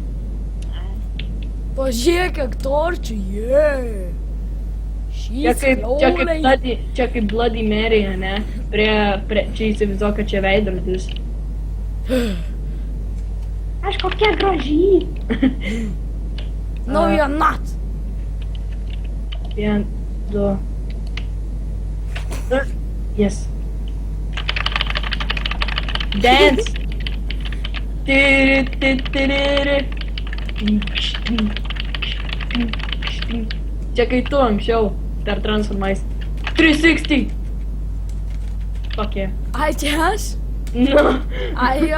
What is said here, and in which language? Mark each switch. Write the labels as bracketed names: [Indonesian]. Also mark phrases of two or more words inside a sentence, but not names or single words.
[Lithuanian] Pažiūrėk, kiek torčių, jee! Čia kaip Bloody Mary, ne? Čia įsivaizduok, kad čia veidrodis. Aš kokia graži. [English] No, you're not! 1, 2. Yes. Dance! [Lithuanian] Čia kai tu anksčiau per Transformais. 360! Tokie. Ai, čia aš? Nu. Ai, jo.